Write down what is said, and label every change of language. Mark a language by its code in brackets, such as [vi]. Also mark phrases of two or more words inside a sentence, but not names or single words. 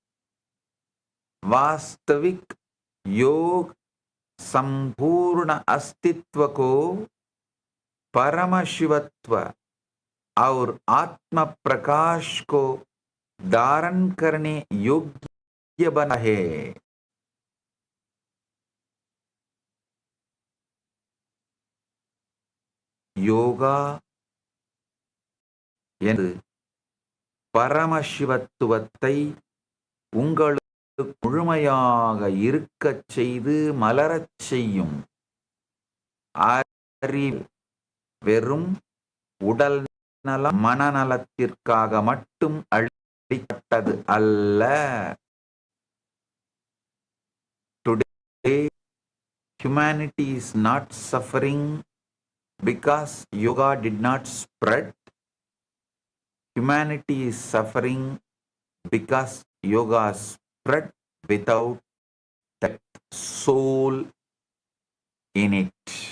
[hi] वास्तविक योग संपूर्ण अस्तित्व को परम शिवत्व और आत्म प्रकाश को धारण करने योग्य बना है. [ta] யோகா என்று பரமசிவத்துவத்தை உங்களுக்கு முழுமையாக இருக்கச் செய்து மலரச் செய்யும். அறிவு வெறும் உடல் நலம் மனநலத்திற்காக மட்டும் அளிக்கப்பட்டது அல்ல. [en] Today, humanity is not suffering because yoga did not spread. Humanity is suffering because yoga spread without that soul in it.